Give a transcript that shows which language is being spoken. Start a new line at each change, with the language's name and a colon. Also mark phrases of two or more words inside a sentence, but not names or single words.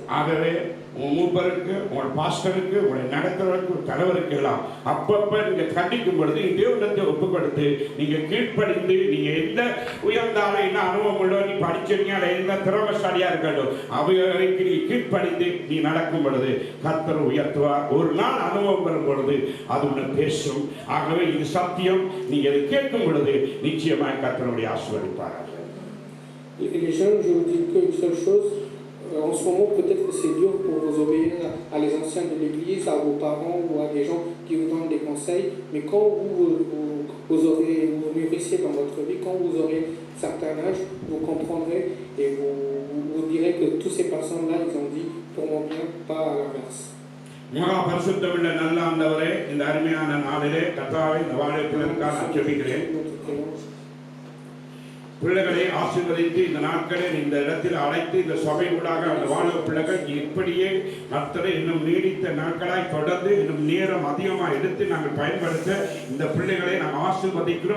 Tamil: ஆகவே உங்கள் மூப்பருக்கு, உங்கள் பாஸ்டருக்கு, உங்களை நடத்துறவருக்கு, தலைவருக்கு எல்லாம் அப்பப்ப நீங்க கண்டிக்கும் பொழுது தேவனத்தை ஒப்பு கொடுத்து நீங்க கீழ்ப்படிந்து, நீங்க எந்த உயர்ந்தாலும் என்ன அனுபவம் உள்ளோ, நீ படிச்சீங்க எந்த திறமசாலியா இருக்கட்டும், அவைகளுக்கு நீ கீழ்ப்படிந்து நீ நடக்கும் பொழுது கர்த்தர் உயர்த்துவார். ஒரு நாள் அனுபவம் வரும் பொழுது அது உன்னை பேசும். ஆகவே இது சத்தியம். நீங்க இதை கேட்கும் பொழுது நிச்சயமாய் கர்த்தருடைய ஆசீர்வதிப்பார்.
French: Les jeunes, je vous dis qu'une seule chose, en ce moment peut-être que c'est dur pour vous obéir à les anciens de l'église, à vos parents ou à des gens qui vous donnent des conseils, mais quand vous mûrissez dans votre vie, quand vous aurez un certain âge, vous comprendrez et vous direz que toutes ces personnes-là, ils ont dit pour mon bien, pas à l'inverse.
Tamil: மகா பரிசுத்தமுள்ள நல்ல ஆண்டவரே, இந்த அருமையான நாளிலே கர்த்தாவே இந்த வாழைப்பிள்ளைக்காக நான் ஜெபிக்கிறேன். பிள்ளைகளை ஆசீர்வதித்து இந்த நாட்களை இந்த இடத்தில் அழைத்து இந்த சபை ஊடாக அந்த வாழ பிள்ளைகள் இப்படியே கர்த்தரை இன்னும் நீடித்த நாட்களாய் தொடர்ந்து இன்னும் நேரம் அதிகமாக எடுத்து நாங்கள் பயன்படுத்த இந்த பிள்ளைகளை நாங்கள் ஆசீர்வதிக்கிறோம்.